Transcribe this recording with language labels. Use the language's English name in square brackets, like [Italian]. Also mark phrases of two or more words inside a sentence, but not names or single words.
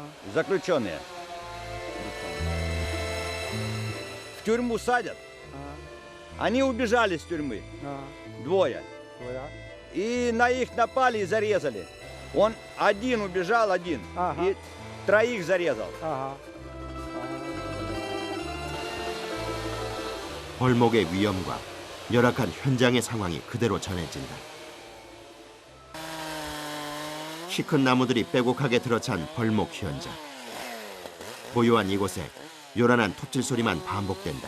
[Russian] заключенные. В тюрьму садят. Они убежали с тюрьмы. Двое. Твоя? И на их напали и зарезали. Он один убежал, один. Ага. И троих зарезал. Ага. [Korean] 벌목의 위험과 열악한 현장의 상황이 그대로 전해진다. 키 큰 나무들이 빼곡하게 들어찬 벌목 현장. 고요한 이곳에 요란한 톱질 소리만 반복된다.